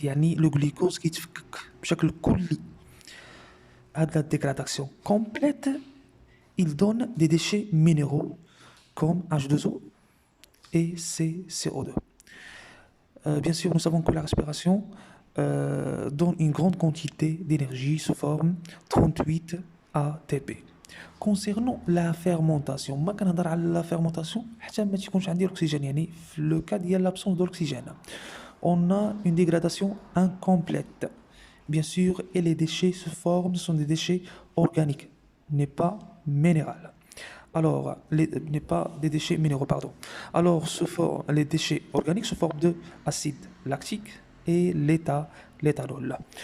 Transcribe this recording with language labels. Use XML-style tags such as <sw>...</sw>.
<fr>Yani le glucose qui</fr> <ar>يتفكك بشكل كلي.</ar> <fr>La dégradation complète, il donne des déchets minéraux comme H2O et CO2. Bien sûr, nous savons que la respiration donne une grande quantité d'énergie sous forme 38 ATP.</fr> <ar>Concernant la fermentation, ما كنهضر على la fermentation حتى ما تيكونش عندي l'oxygène. يعني في</ar> <fr>le cas ديال l'absence de l'oxygène, on a une dégradation incomplète. Bien sûr, et les déchets se forment, ce sont des déchets organiques, n'est pas minéral. Alors, n'est pas des déchets minéraux, pardon. Alors, les déchets organiques se forment de acide lactique et l'éthanol.</fr>